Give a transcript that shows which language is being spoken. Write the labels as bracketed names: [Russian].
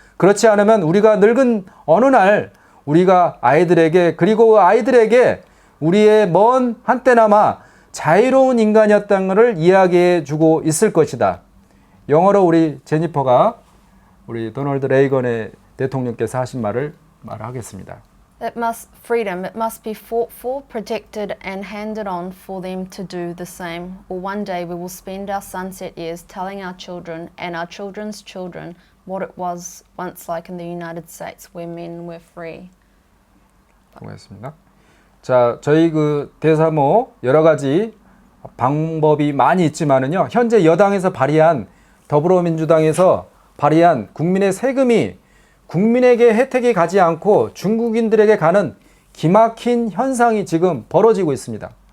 [Korean] 그렇지 않으면 우리가 늙은 어느 날 우리가 아이들에게, 그리고 그 아이들에게 우리의 먼 한때나마 자유로운 인간이었다는 것을 이야기해 주고 있을 것이다. 영어로 우리 제니퍼가 우리 도널드 레이건의 대통령께서 하신 말을 말하겠습니다. [English] Freedom, it must be fought for, protected and handed on for them to do the same. Or one day we will spend our sunset years telling our children and our children's children what it was once like in the United States where men were free. [Korean] 고맙습니다. 자, 저희 그 대사모 여러 가지 방법이 많이 있지만은요. 현재 여당에서 발의한 더불어민주당에서 발의한 국민의 세금이 국민에게 혜택이 가지 않고 중국인들에게 가는 기막힌 현상이 지금 벌어지고 있습니다.